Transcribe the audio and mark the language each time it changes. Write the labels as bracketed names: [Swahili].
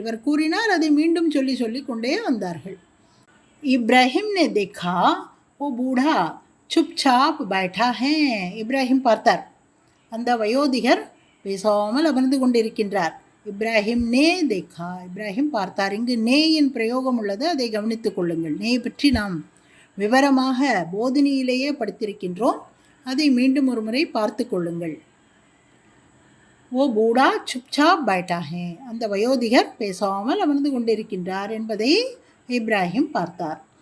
[Tamil] இவர் கூறினார், அதை மீண்டும் சொல்லி சொல்லி கொண்டே வந்தார்கள். [Hindi] இப்ராஹிம் ने देखा वो बूढ़ा चुपचाप बैठा है. [Tamil] இப்ராஹிம் பார்த்தார், அந்த வயோதிகர் பேசாமல் அமர்ந்து கொண்டிருக்கின்றார். [Hindi] இப்ராஹிம் நே தேக்கா, [Tamil] இப்ராஹிம் பார்த்தார். இங்கு நேயின் பிரயோகம் உள்ளது, அதை கவனித்துக் கொள்ளுங்கள். நே பற்றி நாம் விவரமாக போதினியிலேயே படித்திருக்கின்றோம். அதை மீண்டும் ஒரு முறை பார்த்து கொள்ளுங்கள். [Hindi] ஓ பூடா சுப்சாப் பைட்டா ஹே, [Tamil] அந்த வயோதிகர் பேசாமல் அமர்ந்து கொண்டிருக்கின்றார் என்பதை இப்ராஹிம் பார்த்தார்.